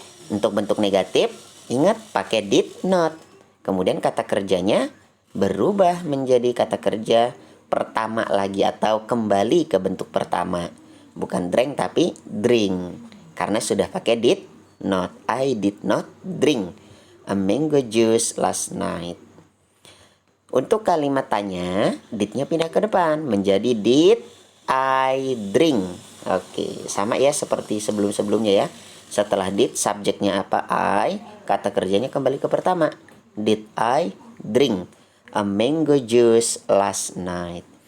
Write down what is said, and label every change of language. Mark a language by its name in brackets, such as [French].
[Indonesian] Untuk bentuk negatif, ingat pakai did not. Kemudian kata kerjanya berubah menjadi kata kerja pertama lagi atau kembali ke bentuk pertama. Bukan drank tapi drink. Karena sudah pakai [English] did not. I did not drink a mango juice last night. [Indonesian] Untuk kalimat tanya, did-nya pindah ke depan menjadi [English] did I drink. [Indonesian] Oke, sama ya seperti sebelum-sebelumnya ya. Setelah did, subjeknya apa? I, kata kerjanya kembali ke pertama. [English] Did I drink a mango juice last night?